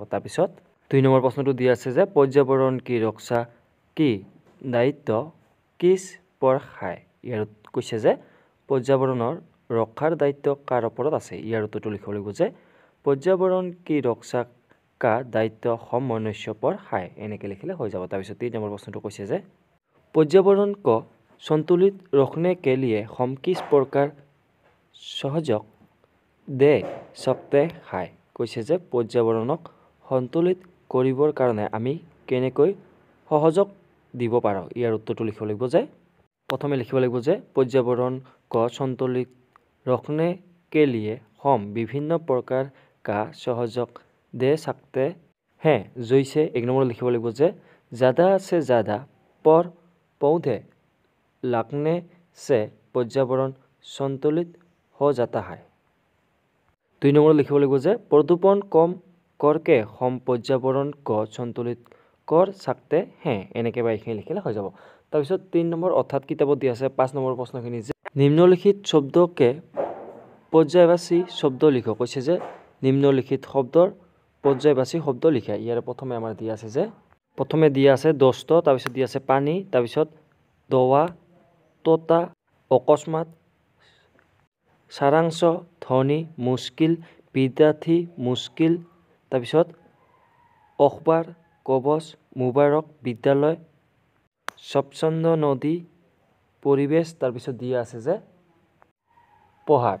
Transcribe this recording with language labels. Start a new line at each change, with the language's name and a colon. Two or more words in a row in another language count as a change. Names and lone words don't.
Assamese: তাৰপিছত 2 নম্বৰ প্ৰশ্নটো দিয়া আছে যে
Hindi: पर्यावरण की रक्षा की दायित्व किस पर है।
Assamese: ইয়াৰ কৈছে যে পৰ্যাবৰণৰ ৰক্ষাৰ দায়িত্ব কাৰ ওপৰত আছে। ইয়াৰ উত্তৰটো লিখিব লাগিব যে
Hindi: पर्यावरण की रक्षा का दायित्व हम मनुष्य पर है।
Assamese: এনেকৈ লিখিলে হৈ যাব। তাৰপিছত 3 নম্বৰ প্ৰশ্নটো কৈছে যে
Hindi: पर्यावरण को संतुलित रखने के लिए हम किस प्रकार सहयोग दे सकते हैं।
Assamese: কৈছে যে পৰ্যাবৰণক সন্তুলিত কৰিবৰ কাৰণে আমি কেনেকৈ সহযোগ দিব পাৰোঁ। ইয়াৰ উত্তৰটো লিখিব লাগিব যে প্ৰথমে লিখিব লাগিব যে
Hindi: पर्यावरण को संतुलित रखने के लिए हम विभिन्न प्रकार का सहयोग दे सकते हैं। जैसे 1
Assamese: নম্বৰ লিখিব লাগিব যে
Hindi: ज़्यादा से ज़्यादा पर पौधे लगने से पर्यावरण संतुलित हो जाता है। 2
Assamese: নম্বৰ লিখিব লাগিব যে
Hindi: प्रदूषण कम करके हम पर्यावरण को संतुलित कर सकते हैं।
Assamese: এনেকৈ বা এইখিনি লিখিলে হৈ যাব। তাৰপিছত 3 নম্বৰ অৰ্থাৎ কিতাপত দিয়া আছে 5 নম্বৰ প্ৰশ্নখিনি যে
Hindi: निम्नलिखित शब्दके पर्यायवाची शब्द लिख।
Assamese: কৈছে যে নিম্নলিখিত শব্দৰ পৰ্যায়বাচী শব্দ লিখা। ইয়াৰ প্ৰথমে আমাৰ দিয়া আছে যে প্ৰথমে দিয়া আছে দস্ত, তাৰপিছত দিয়া আছে পানী, তাৰপিছত দৱা তোতা অকস্মাত সাৰাংশ ধনী মুস্কিল বিদ্যাৰ্থী মুস্কিল, তাৰপিছত অখবাৰ কবচ মুবাৰক বিদ্যালয় স্বচ্ছন্দ নদী পৰিৱেশ, তাৰপিছত দিয়া আছে যে পঢ়াত।